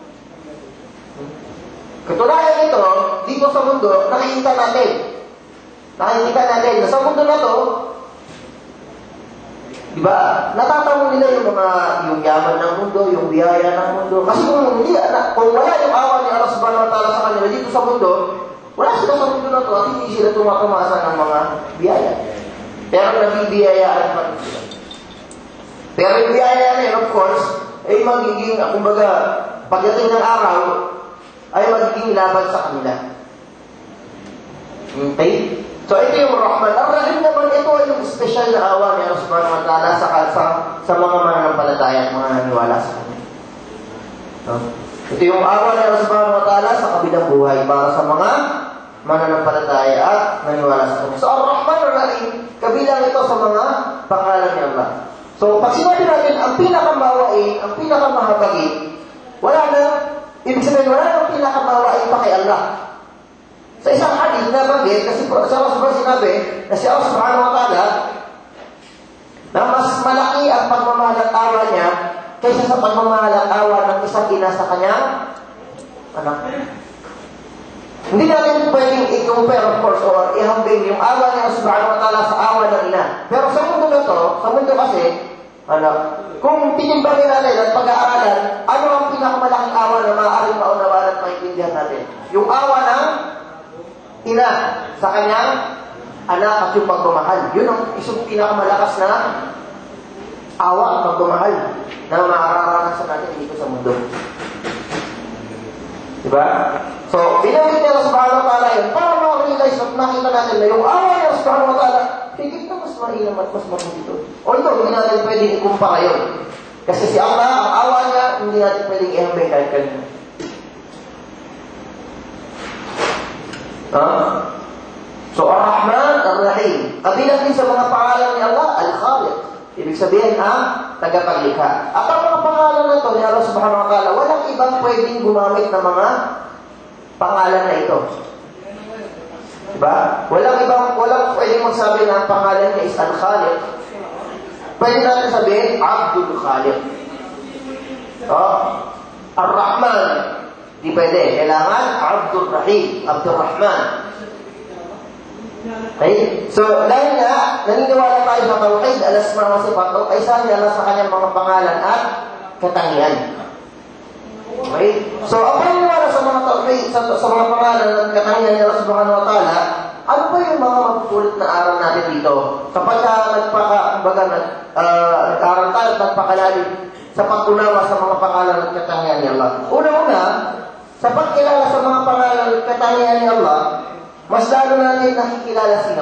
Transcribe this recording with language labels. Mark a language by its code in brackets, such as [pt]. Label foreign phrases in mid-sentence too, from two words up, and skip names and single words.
[tl] Katunayan ito, dito sa mundo, nakikita natin na sa mundo na to, diba, natatamo nila yung yaman ng mundo, yung biyaya ng mundo. Kasi kung wala yung awa ni [ar] الله سبحانه وتعالى [tl] sa kanila dito sa mundo, wala sila sa mundo na to at hindi sila tumakamasa ng mga biyaya. Pero nabibiyayaan pa rin sila. Pero yung biyaya na yun, [en] of course, [tl] ay magiging, kumbaga, pagdating ng araw, ay magiging laban sa kanila. Okay? So, ito yung Rahman. Ar-Rahim naman, ito ay yung special na awa ni [ar] الله سبحانه وتعالى [tl] sa mga mananampalataya at mga naniwala sa kanya. Ito yung awa ni [ar] الله سبحانه وتعالى [tl] sa kabilang buhay para sa mga mananampalataya at naniwala sa kanya. So, Ar-Rahman, Ar-Rahim, kabilang ito sa mga pangalan ni Allah. So, pag sinabi natin, ang pinakamawain, ang pinakamahabagin, wala na, ibig sabihin, wala na ang pinakamawain pa kay Allah. Sa isang hadith na bagay, kasi sa [ar] الله سبحانه [tl] sinabi, na si [ar] الله سبحانه وتعالى, [tl] na mas malaki ang pagmamahal at awa niya, kaysa sa pagmamahal at awa ng isang ina sa kanyang anak. Hindi natin pwedeng i-compare, [en] of course, [tl] or ihambing yung awa niya [ar] سبحانه وتعالى [tl] sa awa ng ina. Pero sa mundo na to, sa mundo kasi, kung tinimbangin natin at pag-aaralan, ano ang pinakamalaking awa na maaaring maunawaan at maintindihan natin? Yung awa ng ina sa kanyang anak at yung pagmamahal. Yun ang isang pinakamalakas na awa at pagmamahal na maararanasan natin dito sa mundo. Diba? So, binamit niya [ar] سبحانه وتعالى [tl] yun para ma-realize at makita natin na yung awa niya [ar] سبحانه وتعالى [tl] higit na mas mainam at mas mabuti ito. Although, hindi natin pwedeng ikumpara yun. Kasi si Allah, ang awa niya, hindi natin pwedeng ihambay kahit kanina. So, Ar-Rahman, Ar-Rahim. Kabilang din sa mga pangalan ni Allah, Al-Khaliq. Ibig sabihin, ang tagapaglikha. At ang mga pangalan na ito ni [ar] الله سبحانه وتعالى, [tl] walang ibang pwedeng gumamit ng mga pangalan na ito. Diba? Walang pwedeng magsabi na ang pangalan niya is Al-Khaliq. Pwede natin sabihin, Abdul Khaliq. Ar-Rahman. Di pwede. Kailangan Abdul Rahim. Abdul Rahman. Okay? So, dahil nga, naniniwala tayo sa [ar] توحيد الأسماء والصفات, [tl] ay sa niya sa kanyang mga pangalan at katangian. Okay? So, ang paniniwala sa mga Tauhid, sa mga pangalan at katangian ni [ar] الله سبحانه وتعالى, [tl] ano ba yung mga mapupulot na aral natin dito? Kapag nag-aral tayo at nagpakalalim sa pag-unawa sa mga pangalan at katangian ni Allah. Una-una, sa pagkilala sa mga pangalan at katangian ni Allah, mas lalo natin nakikilala sino?